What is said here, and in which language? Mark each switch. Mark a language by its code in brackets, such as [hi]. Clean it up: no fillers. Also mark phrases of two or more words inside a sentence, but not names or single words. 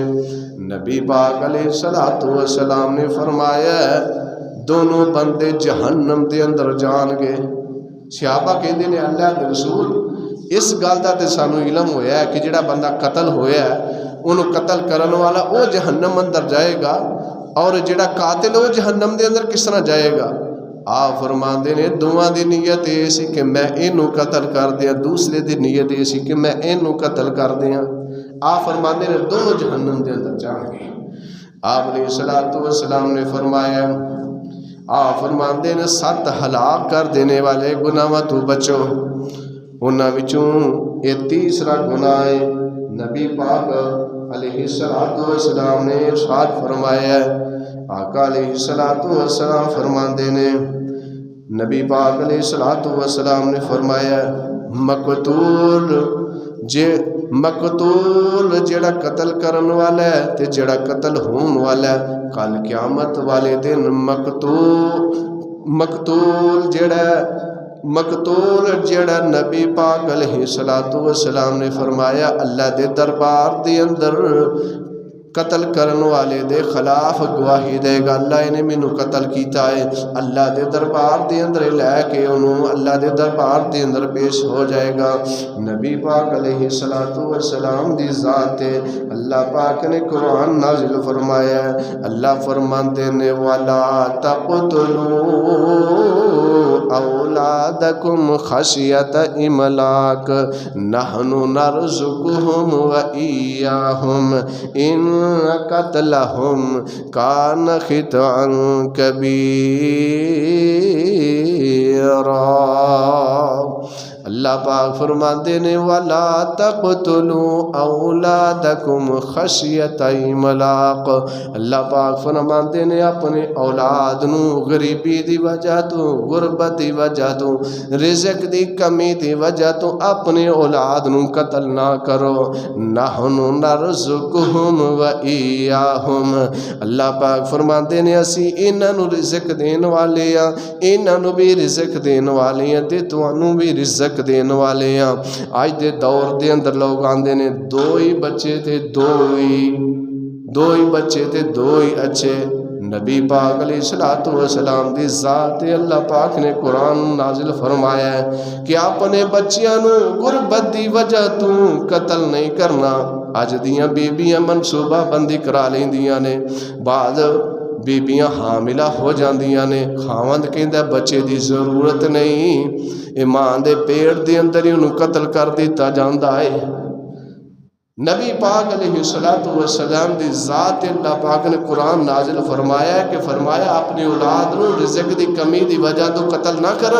[pa] نبی پاک [ar] علیہ السلام [pa] نے فرمایا دونوں بندے جہنم دے اندر جان گے. صحابہ کہندے نے اللہ دے رسول اس گل دا تے سانو علم ہویا ہے کہ جڑا بندہ قتل ہویا ہے انہوں قتل کرن والا وہ جہنم اندر جائے گا, اور جڑا قاتل وہ جہنم دے اندر کس طرح جائے گا. آپ فرماندے نے دوواں دی نیت اے سی کہ میں اینوں قتل کر دیاں, دوسرے دی نیت اے سی کہ میں اینوں قتل کر دیاں. آپ فرماندے نے دونوں جہنم دے اندر جان گے. آپ [ar] علیہ السلام [pa] نے فرمایا, آپ فرماندے نے 7 ہلاک کر دینے والے گناہاں تو بچو, انہاں وچوں یہ تیسرا گناہ ہے. نبی پاک [ar] علیہ السلام [pa] نے ارشاد فرمایا, آقا [ar] علیہ السلام [pa] فرماندے نے, نبی پاک [ar] علیہ السلام [pa] نے فرمایا مقتول جڑا قتل کرن والا ہے تے جڑا قتل ہون والا ہے, کل قیامت والے دن مقتول جڑا نبی پاک [ar] علیہ السلام [pa] نے فرمایا اللہ دے دربار دے اندر قتل کرن والے دے خلاف گواہی دے گا, اللہ نے مینوں قتل کیتا ہے. اللہ دے دربار دے اندر لے کے انہوں اللہ دے دربار دے اندر پیش ہو جائے گا. نبی پاک [ar] علیہ السلام [pa] دی ذات ہے. اللہ پاک نے قرآن نازل فرمایا ہے, اللہ فرماندے نے [ar] وَلَا تَقْتُلُوا أَوْلَادَكُمْ خَشْيَةَ إِمْلَاقٍ نَحْنُ نَرْزُقُهُمْ وَإِيَّاهُمْ إِنَّ قتلهم كان خطأ كبيرا. [pa] اللہ پاک فرماندے نے [ar] وَلَا تَقْتُلُوا أَوْلَادَكُمْ خَشْيَةَ إِمْلَاقٍ. [pa] اللہ پاک فرماندے نے اپنے اولاد نو غریبی دی وجہ تو, غربت دی وجہ تو, رزق دی کمی دی وجہ تو اپنے اولاد نو قتل نہ کرو. [ar] نَحْنُ نَرْزُقُهُمْ وَإِيَّاهُمْ. [pa] اللہ پاک فرماندے نے اسی انہاں نو رزق دین والے ہاں, انہاں نو بھی رزق دین والے ہاں تے تانوں بھی رزق دین والے ہاں. آج دے دور دے اندر لوگ آندے نے دو ہی بچے تے دو ہی بچے تے دو ہی اچھے. نبی پاک [ar] علیہ السلام [pa] دی ذات اللہ پاک نے قرآن نازل فرمایا ہے کہ اپنے بچیاں نو غربت دی وجہ تو قتل نہیں کرنا. اج دیاں بیبیاں منصوبہ بندی کرا لیندیاں نے, بعد بیبیاں حاملہ ہو جاندیاں نے, خاوند کہندا بچے دی ضرورت نہیں, ایمان دے پیٹ دے اندر ہی انہوں قتل کر دیتا جاندا ہے. نبی پاک [ar] علیہ السلام [pa] دی ذات اللہ پاک نے قرآن نازل فرمایا ہے کہ فرمایا اپنی اولاد نو رزق دی کمی دی وجہ تو قتل نہ کرو.